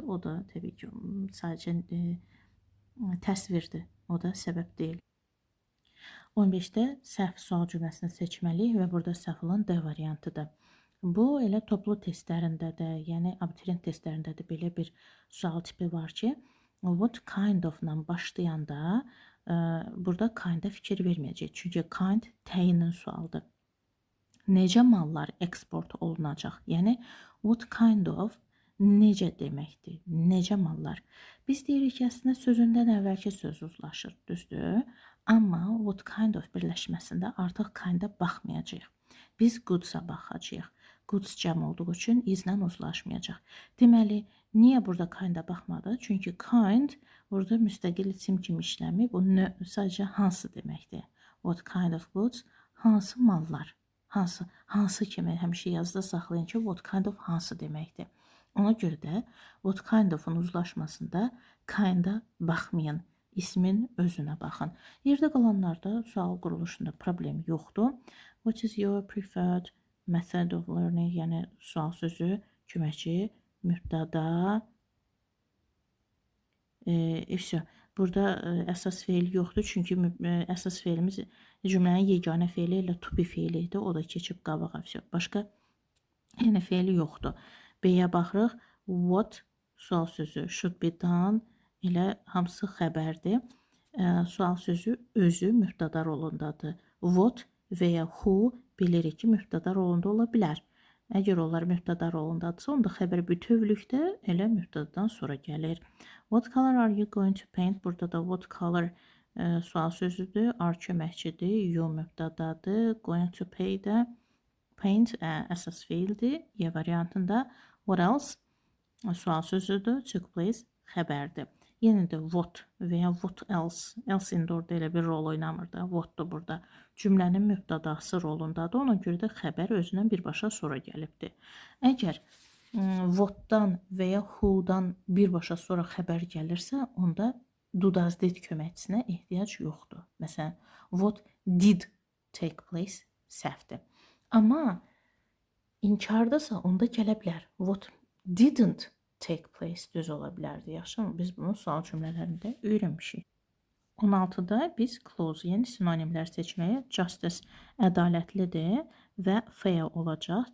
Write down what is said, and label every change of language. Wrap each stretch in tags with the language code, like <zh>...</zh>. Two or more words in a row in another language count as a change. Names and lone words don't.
<az>O da təbii ki, sadəcə təsvirdir. O da səbəb deyil. 15-də səhv sual cümləsini seçməliyik və burada səhv olan D variantıdır. Bu elə toplu testlərində də, yəni abituriyent testlərində də belə bir sual tipi var ki,</az> <en>what kind of-</en> <az>la başlayanda burada kind-a fikir verməyəcək. Çünki kind təyinin sualdır. Necə mallar eksport olunacaq? Yəni</az> <en>what kind of</en> <az>necə deməkdir? Necə mallar? Biz deyirik ki, əslində sözündən əvvəlki söz uzlaşır, düzdür? Amma</az> <en>what kind of</en> <az>birləşməsində artıq kind-a baxmayacaq. Biz goods-a baxacağıq. Goods cəm olduğu üçün izlə uzlaşmayacaq. Deməli, niyə burada kind-a baxmadı? Çünki kind burada müstəqil isim kimi işləmir. Bu sadəcə hansı deməkdir.</az> <en>What kind of goods?</en> <az>Hansı mallar? Hansı kimi həmişə yazıda saxlayın ki,</az> <en>what kind of</en> <az>hansı deməkdir. Ona görə də</az> <en>what kind of-</en> <az>un uzlaşmasında kind-a baxmayın. İsmin özünə baxın. Yerdə qalanlarda sual quruluşunda problem yoxdur.</az> <en>What is your preferred method of learning?</en> <az>Yəni sual sözü, köməkçi, mübtəda. Burada əsas feil yoxdur. Çünki əsas feilimiz cümlənin yeganə feili ilə to be feili idi. O da keçib qabağa. Başqa yəni feili yoxdur. B-yə baxırıq. What sual sözü,</az> <en>should be done</en> <az>ilə hamısı xəbərdir. Sual sözü özü mübtəda rolundadır. What və ya who bilirik ki, mübtəda rolunda ola bilər. Əgər onlar mübtəda rolundadırsa, onda xəbər bütövlükdə elə mübtədadan sonra gəlir.</az> <en>What color are you going to paint?</en> <az>Burada da</az> <en>what color</en> <az>sual sözüdür, are köməkçidir, you mübtədadır,</az> <en>going to paint</en> <az>əsas feildir. Y variantında</az> <en>what else</en> <az>sual sözüdür,</az> <en>took place</en> <az>xəbərdir. Yenə də what və ya</az> <en>what else.</en> <az>Else indi orada elə bir rol oynamır da. What'dur burada. Cümlənin mübtədası rolundadır. Ona görə də xəbər özündən birbaşa sonra gəlibdir. Əgər what'dan və ya who'dan birbaşa sonra xəbər gəlirsə, onda</az> <en>do does did</en> <az>köməkçisinə ehtiyac yoxdur. Məsələn,</az> <en>what did take place səhvdir.</en> <az>Amma inkardasa onda gələ bilər.</az> <en>What didn't take place</en> <az>düz ola bilərdi. Yaxşı mı? Biz bunu sual cümlələrində öyrənmişik. 16-da biz clause, yəni sinonimlər seçməyə justice ədalətlidir və fair olacaq.</az>